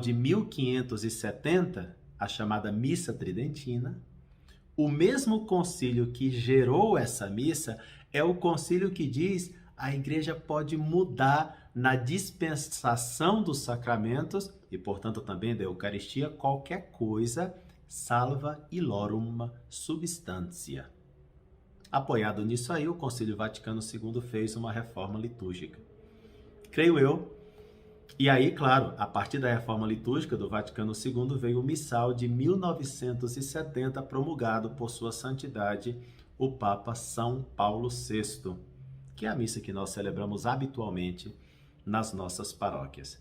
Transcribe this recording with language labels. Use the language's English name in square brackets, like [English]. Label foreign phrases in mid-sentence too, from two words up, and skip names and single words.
[Portuguese] de 1570, a chamada Missa Tridentina, o mesmo concílio que gerou essa missa é o concílio que diz a igreja pode mudar na dispensação dos sacramentos e, portanto, também da Eucaristia, qualquer coisa, [Latin] salva illorum substantia. [Portuguese] Apoiado nisso aí, o Concílio Vaticano II fez uma reforma litúrgica. Creio eu. E aí, claro, a partir da reforma litúrgica do Vaticano II veio o missal de 1970, promulgado por sua santidade, o Papa São Paulo VI, que é a missa que nós celebramos habitualmente nas nossas paróquias.